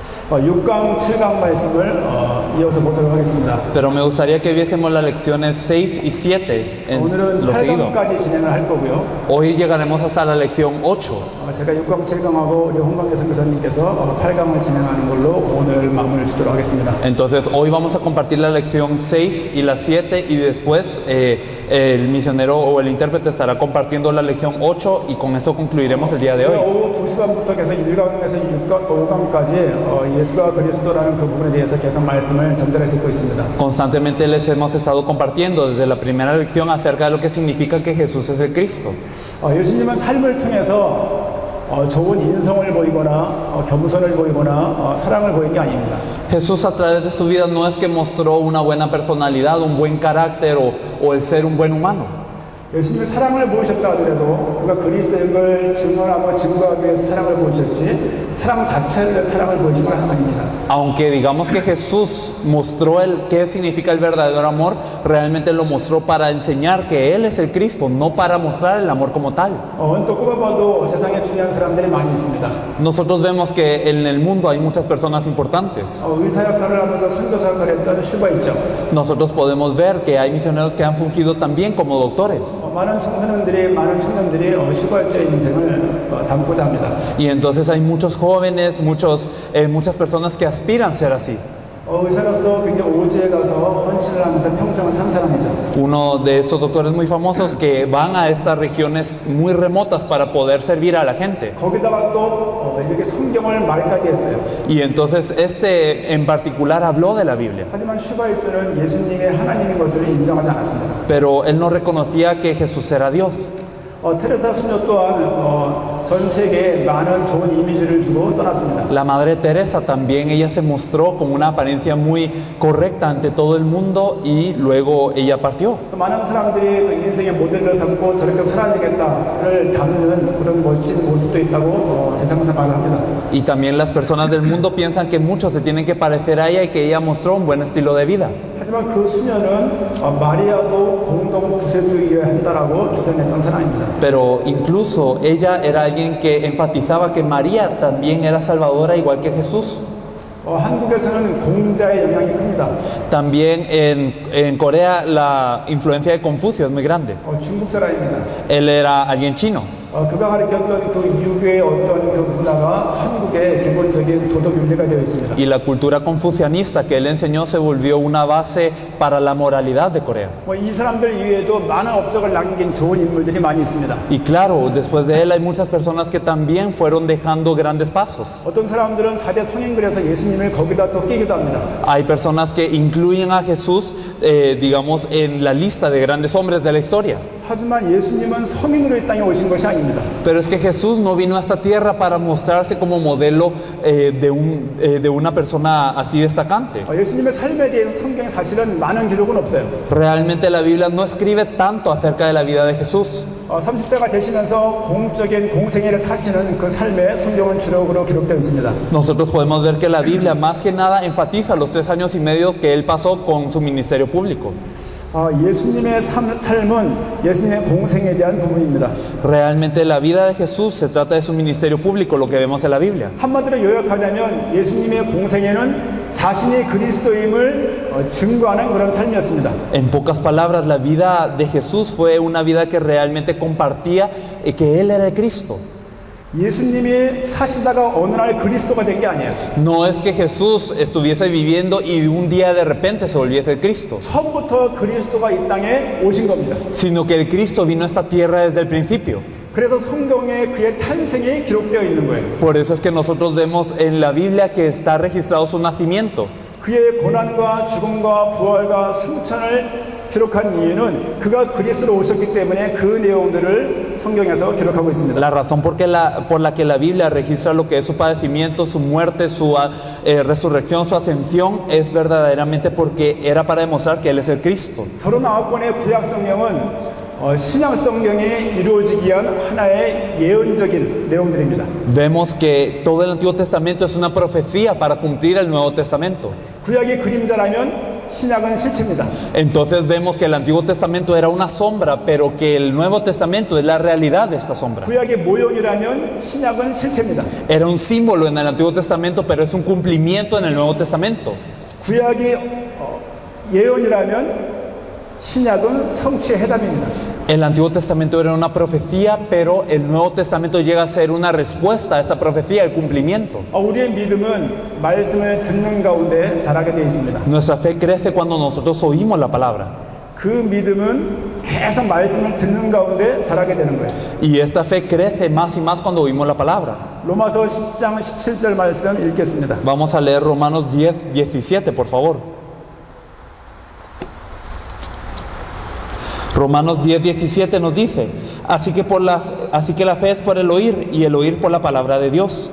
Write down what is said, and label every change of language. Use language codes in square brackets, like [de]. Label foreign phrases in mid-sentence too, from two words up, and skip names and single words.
[ko] 6강, 7강 말씀을 이어서 보도록 하겠습니다. [es] Pero me gustaría que viésemos las lecciones 6 y 7 en [ko] 오늘은 [es] lo seguido. [ko] 8강까지 진행을 할 거고요. [es] Hoy llegaremos hasta la lección 8. [ko] 제가 6강, 7강하고 우리 홍광재 선교사님께서 8강을 진행하는 걸로 오늘 마무리를 짓도록 하겠습니다. [es] Entonces hoy vamos a compartir la lección 6 y la 7 y después el misionero o el intérprete estará compartiendo la lección 8 y con eso concluiremos el día de hoy. [ko] 오후 2시간부터 계속 1강에서 5강까지 예수가 그리스도라는 그 부분에 대해서 계속 말씀을 전달해 듣고 있습니다. [es] Constantemente les hemos estado compartiendo desde la primera lección acerca de lo que significa que Jesús es el Cristo. [ko] 예수님은 삶을 통해서 좋은 인성을 보이거나 겸손을 보이거나 사랑을 보인 게 아닙니다. [es] Jesús a través de su vida no es que mostró una buena personalidad, un buen carácter o el ser un buen humano. [ko] 예수님이 사랑을 보이셨다 하더라도 그가 그리스도인 걸 증언하고 증거하기 위해서 사랑을 보이셨지 사랑 자체를 사랑을 보이신 건 아닙니다. [es] Aunque digamos que Jesús mostró qué significa el verdadero amor, realmente lo mostró para enseñar que Él es el Cristo, no para mostrar el amor como tal. [ko] 또 꼽아봐도 세상에 중요한 사람들이 많이 있습니다. [es] Nosotros vemos que en el mundo hay muchas personas importantes. [ko] 의사 역할을 하면서 선교사 역할을 했던 슈가 있죠. [es] Nosotros podemos ver que hay misioneros que han fungido también como doctores. [ko] 많은 청년들이 슈가일자의 인생을 담고자 합니다. [es] Y entonces hay muchos jóvenes, muchas personas que aspiran a ser así. [ko] 의사로서 굉장히 오지에 가서 헌신을 하면서 평생을 산 사람이죠. [es] Uno de estos doctores muy famosos que van a estas regiones muy remotas para poder servir a la gente. [ko] 거기다가 또 이렇게 성경을 말까지 했어요. [es] Y entonces en particular habló de la Biblia. [ko] 하지만 슈바일자는 예수님의 하나님인 것을 인정하지 않았습니다. [es] Pero él no reconocía que Jesús era Dios. [ko] 테레사 수녀 또한 전 세계에 많은 좋은 이미지를 주고 떠났습니다. [es] La Madre Teresa también, ella se mostró con una apariencia muy correcta ante todo el mundo y luego ella partió. [ko] 또 많은 사람들이 그 인생의 모델을 삼고 저렇게 살아야 되겠다를 담는 그런 멋진 모습도 있다고 세상에서 말을 합니다. [es] Y también las personas del mundo piensan que muchos se tienen que parecer a ella y que ella mostró un buen estilo de vida. [ko] 하지만 그 수녀는 마리아도 공동 구세주의여야 한다라고 주장했던 사람입니다. [es] Pero incluso ella era alguien que enfatizaba que María también era salvadora igual que Jesús. [ko] 한국에서는 공자의 영향이 큽니다. [es] También en Corea la influencia de Confucio es muy grande. [ko] 중국 사람입니다. [es] Él era alguien chino. [ko] 그가 가르쳤던 그 유교의 어떤 그 문화가 한국의 기본적인 도덕 윤리가 되어 있습니다. [es] Y la cultura confucianista que él enseñó se volvió una base para la moralidad de Corea. [ko] 이 사람들 이외에도 많은 업적을 남긴 좋은 인물들이 많이 있습니다. [es] Y claro, después de él hay muchas personas que también fueron dejando grandes pasos. [ko] 어떤 사람들은 4대 성인글에서 예수님을 거기다 또 끼기도 합니다. [es] Hay personas que incluyen a Jesús, digamos, en la lista de grandes hombres de la historia. [ko] 하지만 예수님은 성인으로 이 땅에 오신 것이 아닙니다. [es] Pero es que Jesús no vino a esta tierra para mostrarse como modelo de una persona así destacante. [ko] 예수님의 삶에 대해서 성경에 사실은 많은 기록은 없어요. [es] Realmente la Biblia no escribe tanto acerca de la vida de Jesús. [ko] 30세가 되시면서 공적인 공생애를 사시는 그 삶에 성경은 주력으로 기록되어 있습니다. [es] Nosotros podemos ver que la Biblia más que nada enfatiza los 3 años y medio que él pasó con su ministerio público. [ko] 예수님의 삶은 예수님의 공생에 대한 부분입니다. [es] Realmente la vida de Jesús se trata de su ministerio público, lo que vemos en la Biblia. [ko] 한마디로 요약하자면 예수님의 공생애는 자신이 그리스도임을 증거하는 그런 삶이었습니다. [es] En pocas palabras, la vida de Jesús fue una vida que realmente compartía que Él era el Cristo. [ko] 예수님이 사시다가 어느 날 그리스도가 된 게 아니에요. [es] No es que Jesús estuviese viviendo y un día de repente se volviese el Cristo, [ko] 처음부터 그리스도가 이 땅에 오신 겁니다. [es] sino que el Cristo vino a esta tierra desde el principio. [ko] 그래서 성경에 그의 탄생이 기록되어 있는 거예요. [es] Por eso es que nosotros vemos en la Biblia que está registrado su nacimiento. [ko] 그의 고난과 죽음과 부활과 승천을 기록한 이유는 그가 그리스도로 오셨기 때문에 그 내용들을 성경에서 기록하고 있습니다. [es] La razón por la que la Biblia registra lo que es su padecimiento, su muerte, su resurrección, su ascensión, es verdaderamente porque era para demostrar que Él es el Cristo. [ko] 39권의 구약 성경은 신약 성경이 이루어지기 위한 하나의 예언적인 내용들입니다. [es] Vemos que todo el Antiguo Testamento es una profecía para cumplir el Nuevo Testamento. [ko] 구약이 그림자라면 신약은 실체입니다. [es] Entonces vemos que el Antiguo Testamento era una sombra, pero que el Nuevo Testamento es la realidad de esta sombra. [ko] 구약의 모형이라면 신약은 실체입니다. [es] Era un símbolo en el Antiguo Testamento, pero es un cumplimiento en el Nuevo Testamento. [ko] 구약이 예언이라면 신약은 성취의 해답입니다. [es] El Antiguo Testamento era una profecía, pero el Nuevo Testamento llega a ser una respuesta a esta profecía, el cumplimiento. [ko] 우리의 믿음은 말씀을 듣는 가운데 자라게 되어 있습니다. [es] Nuestra fe crece cuando nosotros oímos la palabra. [ko] 그 믿음은 계속 말씀을 듣는 가운데 자라게 되는 거예요. [es] Y esta fe crece más y más cuando oímos la palabra. [ko] 로마서 10장 17절 말씀 읽겠습니다. [es] Vamos a leer Romanos 10, 17, por favor. Romanos 10, 17 nos dice, así que la fe es por el oír y el oír por la palabra de Dios.